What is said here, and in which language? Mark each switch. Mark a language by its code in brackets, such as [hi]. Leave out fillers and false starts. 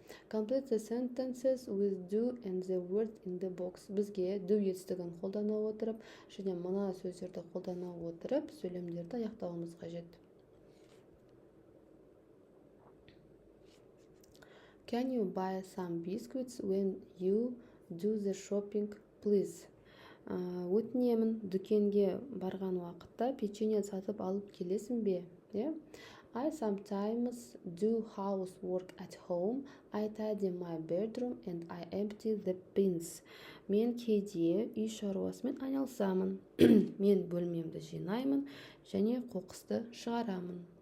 [en] Complete the sentences with do and the word in the box. [kk] Бізге do етістігін қолдана отырып, және мына сөздерді қолдана отырып, сөйлемдерді аяқтауымыз қажет. [en] Can you buy some biscuits when you do the shopping, please? [kk] Өтінемін, дүкенге барған уақытта печенье сатып алып келесің бе? [en] I sometimes do housework at home. I tidy my bedroom and I empty the bins. [kk] Мен кейде үй шаруасымен айналысамын. Мен бөлмемді жинаймын және қоқысты шығарамын.